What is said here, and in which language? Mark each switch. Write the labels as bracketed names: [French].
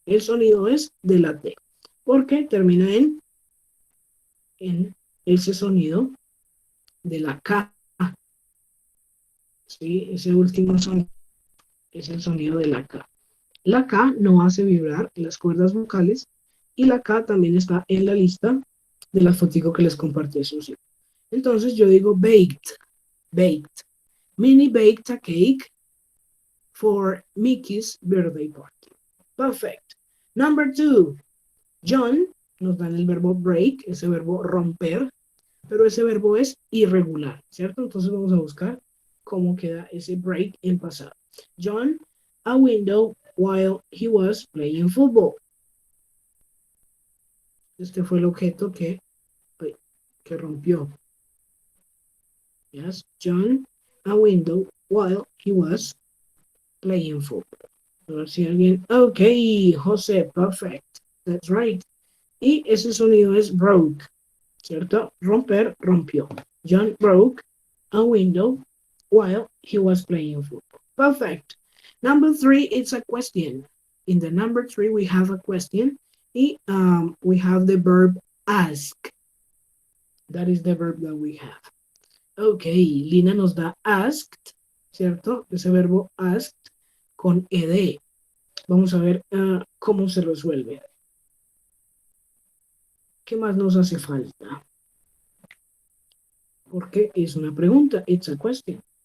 [Spanish] El sonido es de la T, porque termina en ese sonido de la K. ¿Sí? Ese último sonido es el sonido de la K. La K no hace vibrar las cuerdas vocales y la K también está en la lista de las fotos que les compartí, Susi. Entonces yo digo baked, baked. [English] Minnie baked a cake for Mickey's birthday party. Perfect. Number 2. [Spanish] John nos dan el verbo break, ese verbo romper, pero ese verbo es irregular, ¿cierto? Entonces vamos a buscar cómo queda ese break en pasado. [English] John, a window while he was playing football. [Spanish] Este fue el objeto que rompió. [English] Yes, John, a window while he was playing football. [Spanish] A ver si alguien... Ok, José, [English] perfect. That's right. [Spanish] Y ese sonido es broke, ¿cierto? Romper, rompió. [English] John broke a window while he was playing football. Perfect. Number 3, it's a question. In the number 3, we have a question. [Spanish] Y [English] we have the verb ask. That is the verb that we have. [Spanish] Ok, Lina nos da asked, ¿cierto? Ese verbo asked con ed. Vamos a ver cómo se resuelve. ¿Qué más nos hace falta? Porque es una pregunta. [English] It's a question.